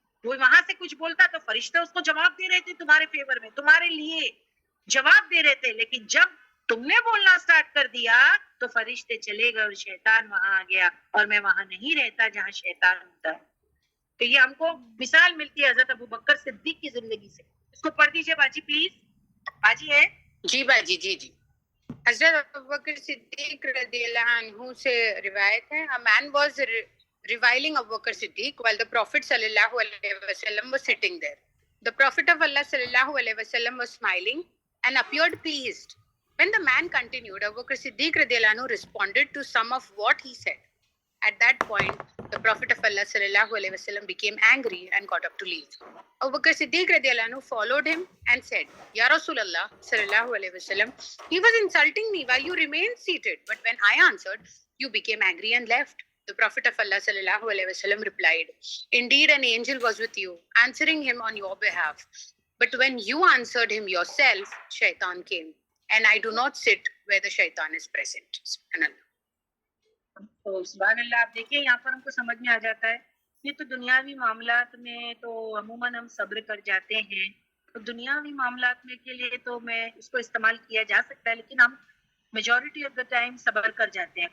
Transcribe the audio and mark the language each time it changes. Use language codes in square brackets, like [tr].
[ur] وہ وہاں سے کچھ بولتا تو فرشتے اس کو جواب دے رہے تھے, تمہارے فیور میں, تمہارے لیے جواب دے رہے تھے. لیکن جب تم نے بولنا سٹارٹ کر دیا تو فرشتے چلے گئے اور شیطان وہاں آ گیا, اور میں وہاں نہیں رہتا جہاں شیطان ہوتا ہے. تو یہ ہم کو مثال ملتی ہے حضرت ابوبکر صدیق کی زندگی سے. اس کو پڑھ دیجئے باجی پلیز. باجی ہے جی باجی, جی. حضرت ابوبکر صدیق رضی اللہ عنہ سے روایت ہے, [en] a man was reviling Abu Bakr Siddiq while the Prophet sallallahu alaihi wasallam was sitting there. The Prophet of Allah sallallahu alaihi wasallam was smiling and appeared pleased. When the man continued, Abu Bakr Siddiq radi Allahu anhu responded to some of what he said. At that point, the Prophet of Allah sallallahu alaihi wasallam became angry and got up to leave. Abu Bakr Siddiq radi Allahu anhu followed him and said, Ya Rasulullah sallallahu alaihi wasallam, he was insulting me while you remained seated, but when I answered, you became angry and left. The Prophet of Allah sallallahu alaihi wasallam replied, Indeed, an angel was with you, answering him on your behalf. But when you answered him yourself, shaitan came. And I do not sit where the shaitan is present. [ar] Subhanallah. [ur] تو سبحان اللہ, آپ دیکھیں یہاں پر ہم کو سمجھ میں آ جاتا ہے. یہ تو دنیاوی معاملات میں تو عموماً ہم صبر کر جاتے ہیں, تو دنیاوی معاملات میں کے لیے تو میں اس کو استعمال کیا جا سکتا ہے, لیکن ہم [en] majority of the time [ur] صبر کر جاتے ہیں.